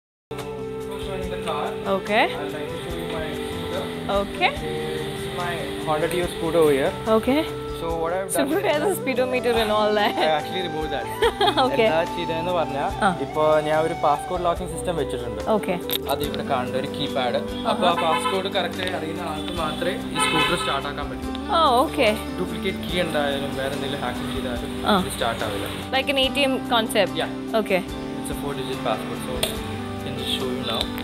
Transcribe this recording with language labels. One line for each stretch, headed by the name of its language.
English: Before showing the car, Okay. I'd like to show you my scooter. Okay. This is my Honda Dio scooter over here. Okay. So what I've So done who has a speedometer and all I that? actually removed that. Okay.
Malayalam: എന്താ ചെയ്തതെന്ന് പറഞ്ഞാൽ ഇപ്പോൾ ഞാൻ ഒരു passport locking system വെച്ചിട്ടുണ്ട്.
English: Okay.
Malayalam: അത് ഇവിടെ കാണുന്ന ഒരു കീപാഡ്. അപ്പോൾ ആ പാസ്കോഡ് കറക്റ്റായി അറിയുന്ന ആൾക്ക് മാത്രമേ ഈ സ്കൂട്ടർ സ്റ്റാർട്ട് ആക്കാൻ പറ്റൂ.
English: Oh, okay.
Malayalam: ഡ്യൂപ്ലിക്കേറ്റ് കീ ഉണ്ടായാലും വേറെ എന്തെങ്കിലും ഹാക്കിംഗ് ചെയ്താലും ഇത് സ്റ്റാർട്ട് ആവില്ല.
English: Like an ATM concept? Yeah. Okay. It's a 4-digit passcode, so I can just show you now.